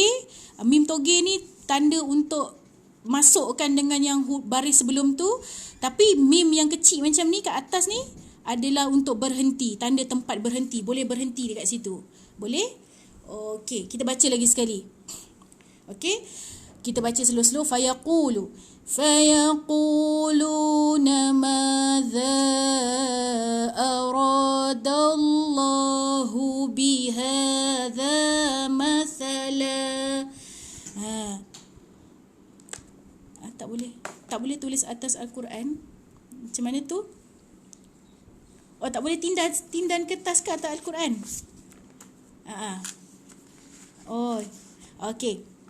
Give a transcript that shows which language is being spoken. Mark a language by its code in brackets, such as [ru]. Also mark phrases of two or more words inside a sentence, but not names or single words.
[ms] Mim toge ni tanda untuk masukkan dengan yang baris sebelum tu. Tapi mim yang kecil macam ni kat atas ni adalah untuk berhenti, tanda tempat berhenti. Boleh berhenti dekat situ. Boleh? Okey, kita baca lagi sekali. Okey. Kita baca slow-slow. [ar] فيقولون ماذا أراد الله بهذا مثلا. [ms] Tak boleh tulis atas Al-Quran. Macam mana tu? Tak boleh tindan kertas ke atas Al-Quran? Okey.